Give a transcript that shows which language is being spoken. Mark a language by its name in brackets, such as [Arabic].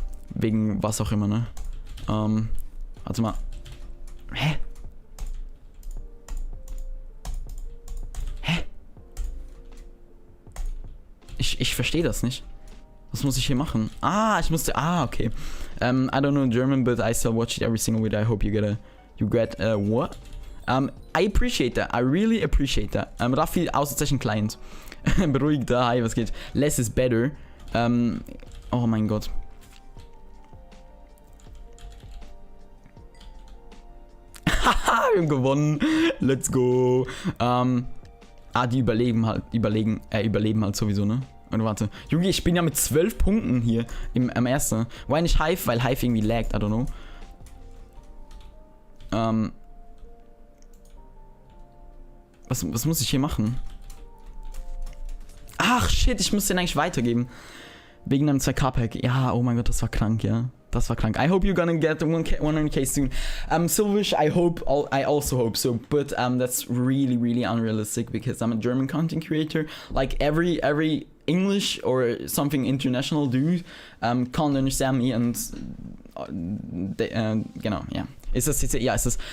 [German] Wegen was auch immer, ne? Warte mal. Hä? Ich verstehe das nicht. Was muss ich hier machen? Ah, okay. [English] I don't know German, but I still watch it every single week. I hope you get what? I appreciate that. I really appreciate that. [German] Raffi, Außezeichen Client. Beruhigt da, hi, was geht? [English] Less is better. [German] Oh mein Gott. Haha, wir haben gewonnen. [English] Let's go. [German] Die überleben halt sowieso, ne? Und warte. Junge, ich bin ja mit 12 Punkten hier am ersten. Why nicht Hive? Weil Hive irgendwie laggt, [English] I don't know. [German] Was muss ich hier machen? Ach, shit, ich muss den eigentlich weitergeben. Wegen einem 2K-Pack. Ja, oh mein Gott, das war krank, ja. Das war krank. [English] I hope you're gonna get 100k soon. Silvish, I also hope so. But that's really, really unrealistic because I'm a German content creator. Like every English or something international dude can't understand me and genau, yeah. [German] Ist das?